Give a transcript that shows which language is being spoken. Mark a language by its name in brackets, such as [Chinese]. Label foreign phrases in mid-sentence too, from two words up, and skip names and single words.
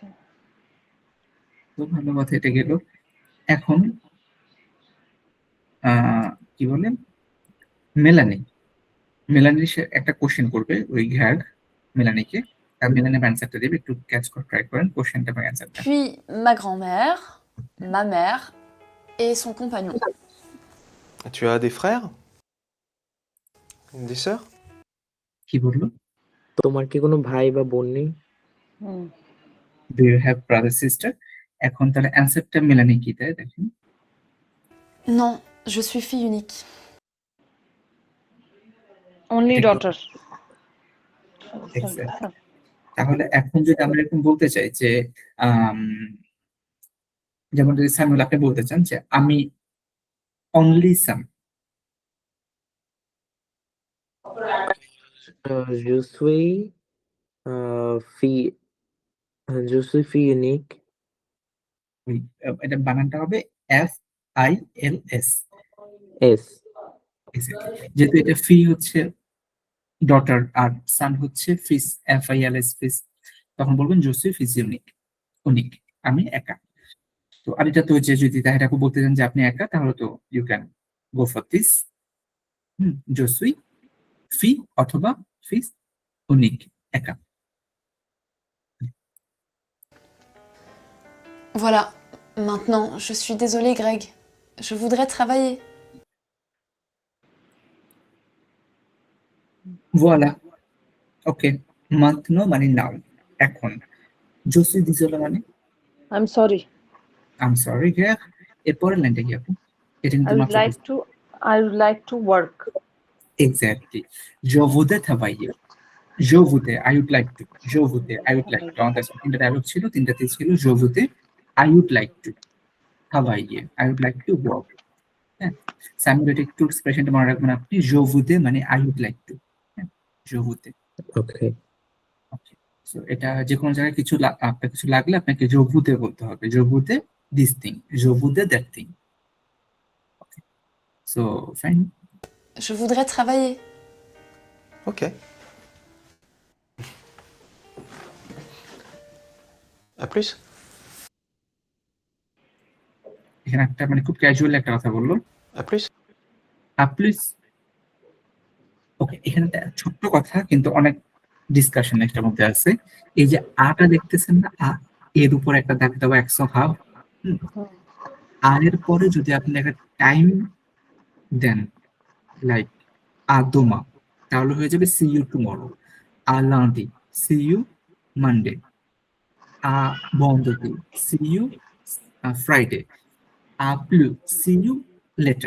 [Bangla] তো ভালো কথা, এটা গেল। এখন কি বলেন, মেলানি, মেলানি সে একটা কোশ্চেন করবে ওই ঘ্যাগ মেলানিকে, আর মেলানি অ্যান্সারটা দেবে, একটু ক্যাচ করে ট্রাই করেন কোশ্চেনটা বা অ্যান্সারটা। [French] Puis ma grand-mère, ma mère et son compagnon. tu as des frères? Des sœurs? [Bangla] কি বললো? তোমার কি কোনো ভাই বা বোন নেই? হুম [English] do you have brother sister? [Bangla] এখন তাহলে অ্যান্সারটা মেলানি কি দেয় দেখেন। [French] Non, je suis fille unique. [Bangla] অনলি এটা ডটার। Exactly. তাহলে এখন যদি আমরা এরকম বলতে চাই যে আম, যেমন যদি স্যামুয়েল আপনি বলতে চান যে আমি অনলি সাম, [French] Je suis fille, je suis fille unique. [Bangla] এটা বানানটা হবে FILS। S. যেহেতু এটা ফি হচ্ছে ডটার আর সান হচ্ছে ফিস, FILS ফিস, তখন বলবেন [French] je suis fils unique, unique, [Bangla] আমি একা। তো আর এটা তো যে যদি তাহেরাকে বলতে চান যে আপনি একা, তাহলে তো [English] you can go for this, [French] je suis fille অথবা fils unique, একা। Voilà, maintenant, je suis désolée Greg. Je voudrais travailler. voilà, ok. [Bangla] মান্থনো মানে নাও, এখন [French] je suis désolée [Bangla] মানে [English] I am sorry. I am sorry [Bangla] গ্যাক। এরপরের লাইনটা কি আপু? এটা [English] I [Bangla] কিন্তু [English] would [Bangla] মাত্র [English] like to I would like to work. এক্স্যাক্টলি, [French] je voudrais travailler, je voudrais, [English] I would like to, [French] je voudrais, [English] I would like to, [Bangla] আমাদের তিনটা ডায়লগ ছিল, তিনটাতে ছিল [French] je voudrais, [English] I would like to travailler, I would like to work। [Bangla] হ্যাঁ, স্যামুয়েল একটু এক্সপ্রেশনটা মনে রাখবেন আপনি, [French] je voudrais [English] মানে I would like to, [Bangla] হ্যাঁ, [French] je voudrais। [English] Okay. okay, so [Bangla] এটা যে কোনো জায়গায় কিছু আপনার কিছু লাগলে আপনাকে [French] je voudrais [Bangla] বলতে হবে, [French] je voudrais [English] this thing, [French] je voudrais [English] that thing। So fine. [French] Je voudrais travailler. Ok. À plus. [Bangla] এখানে একটা মানে খুব ক্যাজুয়াল একটা কথা বললো, [French] À plus. [Bangla] প্লিজ। ওকে, এখানে একটা ছোট্ট কথা কিন্তু অনেক ডিসকাশন এটার মধ্যে আছে। এই যে আটা দেখতেছেন না, এর উপর একটা দাগ দেওয়া 100 হাফ, আর এর পরে যদি আপনি একটা টাইম দেন লাইক আদমা, তাহলে হয়ে যাবে [English] see you tomorrow, [Bangla] লান্ডি [English] see you Monday, [Bangla] বন্ধতি [English] see you Friday, [Bangla] প্লু [English] see you later.